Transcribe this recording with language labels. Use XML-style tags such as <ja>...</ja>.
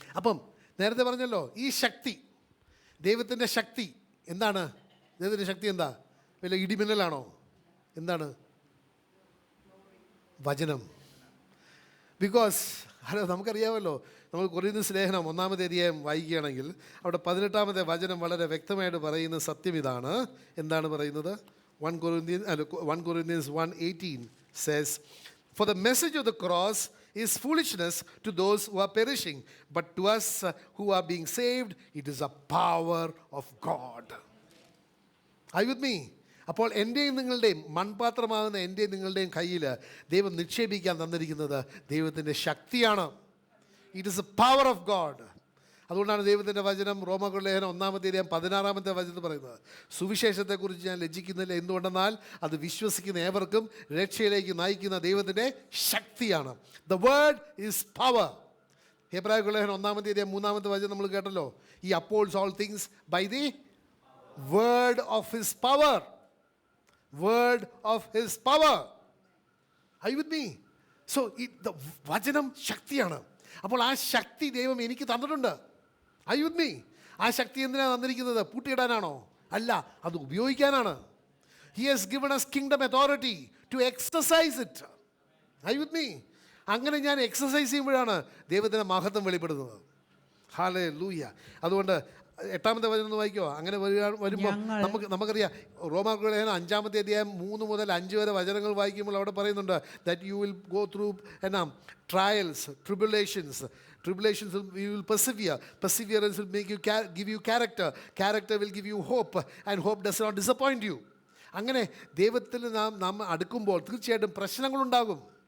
<ml>അപ്പം നേരത്തെ പറഞ്ഞല്ലോ, ഈ ശക്തി, ദൈവത്തിൻ്റെ ശക്തി എന്താണ്? ദൈവത്തിൻ്റെ ശക്തി എന്താ? വല്ല ഇടിമിന്നലാണോ? എന്താണ്? വചനം.</ml> <en>because</en> <ml>നമുക്കറിയാമല്ലോ, നമ്മൾ കൊരിന്ത്യർ ലേഖനം 1-ാമത്തെ അധ്യായം വായിക്കുകയാണെങ്കിൽ അവിടെ 18-ാമത്തെ വചനം വളരെ വ്യക്തമായിട്ട് പറയുന്ന സത്യം ഇതാണ്. എന്താണ് പറയുന്നത്?</ml> <en>1 Corinthians 1:18 says, "For the message of the cross is foolishness to those who are perishing, but to us who are being saved, it is a power of God." Are you with me?</en> <ml>അപ്പോൾ എൻ്റെയും നിങ്ങളുടെയും മൺപാത്രമാകുന്ന എൻ്റെയും നിങ്ങളുടെയും കയ്യിൽ ദൈവം നിക്ഷേപിക്കാൻ തന്നിരിക്കുന്നത് ദൈവത്തിൻ്റെ ശക്തിയാണ്.</ml> <en>It is a power of God.</en> <ml>അതുകൊണ്ടാണ് ദൈവത്തിൻ്റെ വചനം റോമാക്കാരുടെ ലേഖനം 1-ാമത്തെ അധ്യായം 16-ാമത്തെ വചനത്തിൽ പറയുന്നത്, സുവിശേഷത്തെക്കുറിച്ച് ഞാൻ ലജ്ജിക്കുന്നില്ല. എന്തുകൊണ്ടെന്നാൽ അത് വിശ്വസിക്കുന്ന ഏവർക്കും രക്ഷയിലേക്ക് നയിക്കുന്ന ദൈവത്തിൻ്റെ ശക്തിയാണ്.</ml> <en>The word is power.</en> <ml>ഹെബ്രായർക്കുള്ള ലേഖനം 1-ാമത്തെ അധ്യായം 3-ാമത്തെ വചനം നമ്മൾ കേട്ടല്ലോ, ഈ</ml> <en>Upholds all things by the word of his power. Word of his power. Are you with me? So the</en> <ml>വചനം ശക്തിയാണ്. അപ്പോൾ ആ ശക്തി ദൈവം എനിക്ക് തന്നിട്ടുണ്ട്.</ml> <en>Are you with me?</en> <ml>ആ ശക്തി എന്തിനാണ് തന്നിരിക്കുന്നത്? പൂട്ടിയിടാനാണോ? അല്ല, അത് ഉപയോഗിക്കാനാണ്.</ml> <en>He has given us kingdom authority to exercise it. Are you with me?</en> <ml>അങ്ങനെ ഞാൻ എക്സസൈസ് ചെയ്യുമ്പോഴാണ് ദൈവത്തിൻ്റെ മഹത്വം വെളിപ്പെടുന്നത്. ഹല്ലേലൂയ. അതുകൊണ്ട് 8-ാമത്തെ വചനം ഒന്ന് വായിക്കോ. അങ്ങനെ വരുമ്പോൾ നമുക്കറിയാം റോമാക്കാരുടെ ലേഖനം 5-ാമത്തെ അധ്യായം 3 മുതൽ 5 വരെ വചനങ്ങൾ വായിക്കുമ്പോൾ അവിടെ പറയുന്നുണ്ട്</ml> <en>That you will go through trials, tribulations you will persevere. Perseverance will give you character. Character will give you hope, and hope does not disappoint you.</en> <ml>അങ്ങനെ ദൈവത്തിൽ നാം അടുക്കുമ്പോൾ തീർച്ചയായിട്ടും പ്രശ്നങ്ങളുണ്ടാകും.</ml>